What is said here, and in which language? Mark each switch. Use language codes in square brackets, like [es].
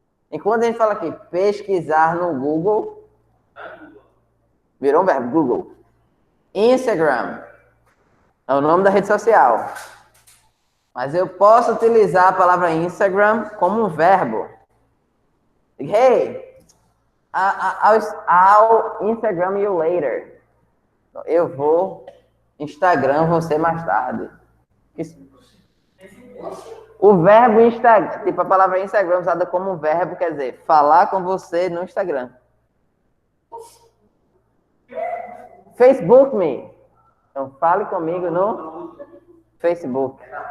[pt] Enquanto a gente fala aqui, pesquisar no Google, virou um verbo, Google. Instagram é o nome da rede social. Mas eu posso utilizar a palavra Instagram como um verbo. [en] Hey, I'll Instagram you later. [pt] Eu vou Instagram você mais tarde. O verbo Instagram, tipo a palavra Instagram usada como um verbo, quer dizer, falar com você no Instagram. [en] Facebook me. [pt] Então fale comigo no Facebook.